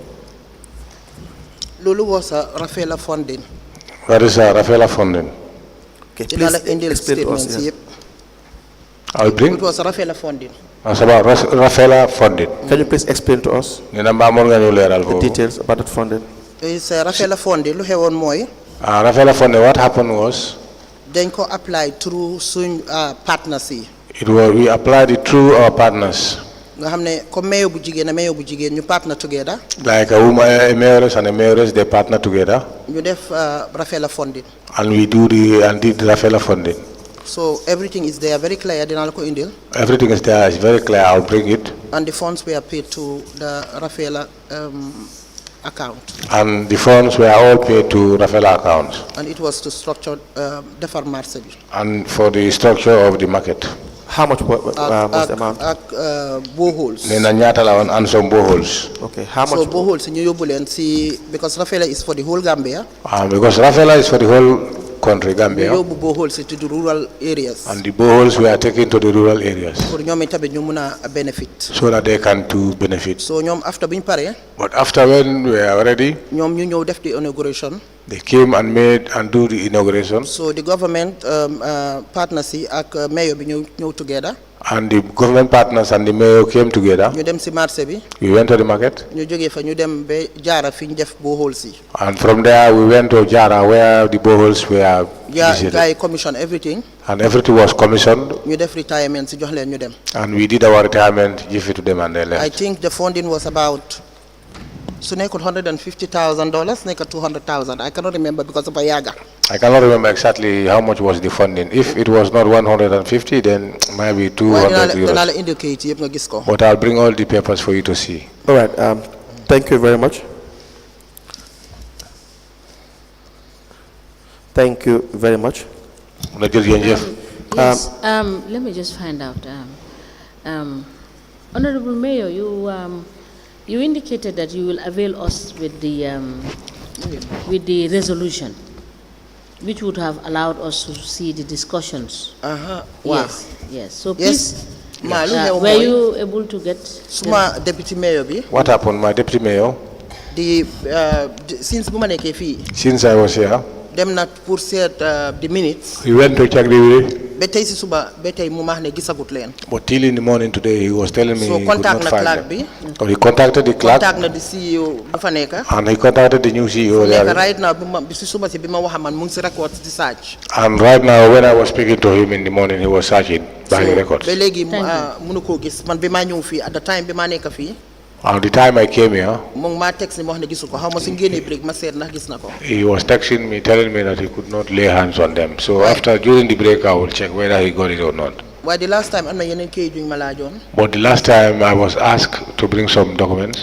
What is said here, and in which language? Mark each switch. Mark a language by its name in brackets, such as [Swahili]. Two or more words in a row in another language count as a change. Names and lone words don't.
[English] Lulu was a Rafaela funding. What is Rafaela funding? Okay, please explain to us. Yes. I'll bring. It was Rafaela funding. It's about Rafaela funding. Can you please explain to us the details about that funding? It's Rafaela funding. [Wolof] Lu xewon moy. [English] Rafaela funding. What happened was. [Wolof] Dañ ko [English] apply through [Wolof] suñ partners yi. [English] We applied it through our partners. [Wolof] Nga xamne comme mayor bu jigen ñu [English] partner together. Like a mayoress and a mayoress, they partner together. [Wolof] ñu def Rafaela funding. [English] And we did Rafaela funding. So everything is there, very clear. [Wolof] Dina la ko indil. [English] Everything is there, it's very clear. I'll bring it. And the funds were paid to the Rafaela account. And the funds were all paid to Rafaela accounts. And it was to structure [Wolof] defar marché bi. [English] And for the structure of the market. How much was the amount? Boreholes. And some boreholes. Okay, how much? So boreholes [Wolof] ñu yóbbu leen si [English] because Rafaela is for the whole Gambia. Because Rafaela is for the whole country, Gambia. [Wolof] ñu yóbbu [English] boreholes to the rural areas. And the boreholes were taken to the rural areas. [Wolof] Pour ñoom itamit ñu mun a benefit. [English] So that they can too benefit. [Wolof] So ñoom after biñ paree. [English] But after when we are ready. [Wolof] ñoom ñu ñëw def [English] the inauguration. They came and do the inauguration. So the government partners [Wolof] ak mayor bi ñëw [English] together. And the government partners and the mayor came together. [Wolof] ñu dem si marché bi. [English] We went to the market. [Wolof] ñu jógee fa ñu dem ba Jara fi ñu def boreholes yi. [English] And from there we went to Jara where the boreholes were visited. Guy commissioned everything. And everything was commissioned. [Wolof] ñu def retirement si jox leen ñu dem. [English] And we did our retirement, give it to them and they left. I think the funding was about [Wolof] su nekkul $150,000 nekk $200,000. [English] I cannot remember because of a yaga. I cannot remember exactly how much was the funding. If it was not 150, then maybe 200 euros. [Wolof] Indicate yëpp nga gis ko. [English] But I'll bring all the papers for you to see. All right. Thank you very much. Thank you very much. Yes. Let me just find out. Honorable Mayor, you indicated that you will avail us with the resolution, which would have allowed us to see the discussions. Wow. Yes. So please, were you able to get? [Wolof] Suma deputy mayor bi. [English] What happened, my deputy mayor? [Wolof] Since bu ma nekkee fii. [English] Since I was here. [Wolof] Dem na pour seet [English] the minutes. He went to check the minutes. [Wolof] Ba tey si suba ba tey mu wax ne gisagut leen. [English] But till in the morning today, he was telling me he could not find them. [Wolof] bi. [English] So he contacted the clerk. [Wolof] Contact na [English] the CEO [Wolof] bu fa nekk. [English] And he contacted the new CEO there. Right now [Wolof] bi si suba si bi ma wax man mu ngi si records di search. [English] And right now, when I was speaking to him in the morning, he was searching by the records. [Wolof] Ba léegi mënu koo gis man bi ma ñëw fii [English] at the time [Wolof] bi ma nekk fii. [English] At the time I came here, he was texting me, telling me that he could not lay hands on them. So after, during the break, I will check whether he got it or not. Why the last time But the last time I was asked to bring some documents.